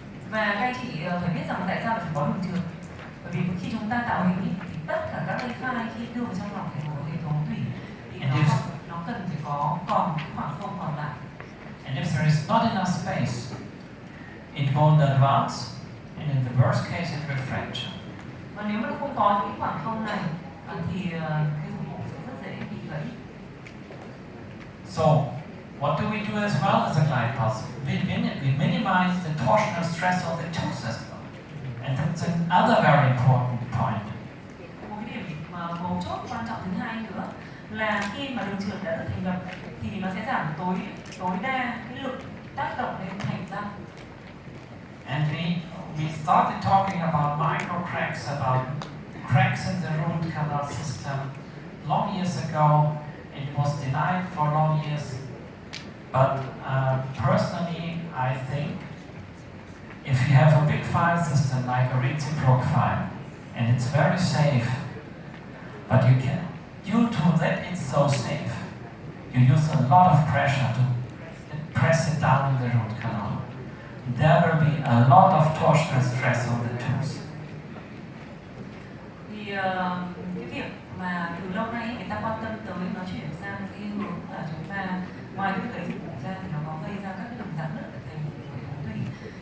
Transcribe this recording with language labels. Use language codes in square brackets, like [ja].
[vi] Và các anh chị phải biết rằng tại sao phải có đường trượt. Bởi vì khi chúng ta tạo hình thì tất cả các file khi đưa vào trong lòng hệ thống tủy thì nó cần phải có còn khoảng không còn lại. [en] And if there is not enough space, it won't advance, and in the worst case it will fracture. [vi] Và nếu mà nó không có những khoảng không này thì cái dụng cụ sẽ rất dễ bị gãy. [en] So, what do we do as well as a glide path? We minimize the torsional stress of the tooth system. And that's another very important point. [vi] Một cái điểm mấu chốt quan trọng thứ hai nữa là khi mà đường trượt đã được thành lập thì nó sẽ giảm tối đa cái lực tác động lên thành răng. [en] And we started talking about micro cracks, about cracks in the root canal system long years ago. It was denied for long years. But personally, I think if you have a big file system like a reciproc file, and it's very safe, but due to that it's so safe, you use a lot of pressure to press it down in the root canal. There will be a lot of torsional stress on the tooth. [vi] Thì cái việc mà từ lâu nay người ta quan tâm tới nó chuyển sang cái hướng là chúng ta ngoài cái việc dụng cụ ra thì nó có gây ra các cái đường giãn nứt ở thành hệ thống tủy.